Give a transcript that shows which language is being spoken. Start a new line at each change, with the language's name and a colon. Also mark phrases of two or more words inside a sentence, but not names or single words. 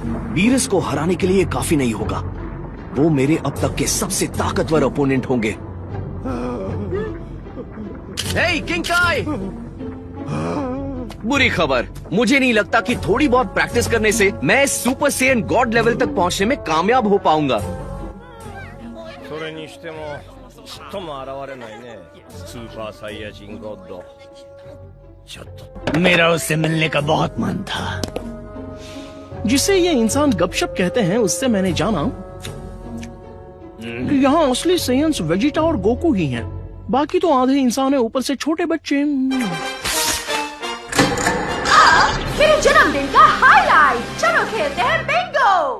Hindi: वीरस को हराने के लिए काफी नहीं होगा। वो मेरे अब तक के सबसे ताकतवर ओपोनेंट होंगे। हे किंकाई, बुरी खबर, मुझे नहीं लगता कि थोड़ी बहुत प्रैक्टिस करने से मैं सुपर सेयन गॉड लेवल तक पहुंचने में कामयाब हो पाऊंगा।
Japanese: それにしてもちっとも現れないねスーパーサイヤ人ゴッドちょっと
Hindi: मेरा उससे मिलने का बहुत मन था। जिसे ये इंसान गपशप कहते हैं उससे मैंने जाना कि यहाँ असली सेयन्स वेजिटा और गोकू ही हैं। बाकी तो आधे इंसान है, ऊपर से छोटे बच्चे। मेरे जन्मदिन का हाईलाइट, चलो खेलते हैं बिंगो।